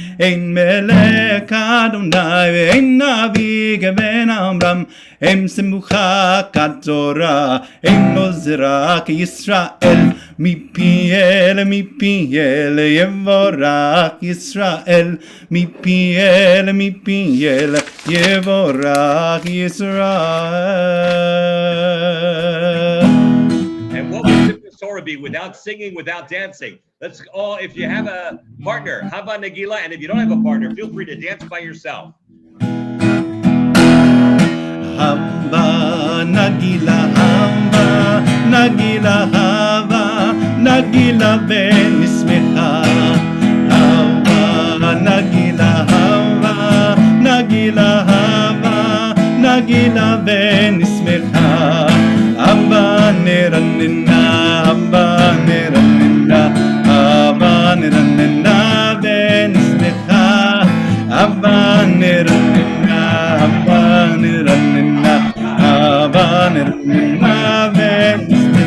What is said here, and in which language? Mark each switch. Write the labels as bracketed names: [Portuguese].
[Hebrew] אין מלך אדוני ואין נביא כבן עמרם, אין שמחה כתורה, אין עוזרה כישראל, מפי אל יבורך ישראל, מפי אל יבורך ישראל. [English] And what would Simchat Torah be without singing, without dancing? Let's all, if you have a partner, Hava Nagila, and if you don't have a partner, feel free to dance by yourself. [Hebrew] Hava Nagila, Hava Nagila, Hava Nagila ונשמחה. Hava Nagila, Hava Nagila, Hava Nagila ונשמחה. Hava נרננה, Hava נרננה, Hava נרננה ונשמחה. Hava נרננה, Hava נרננה, Hava נרננה ונשמחה.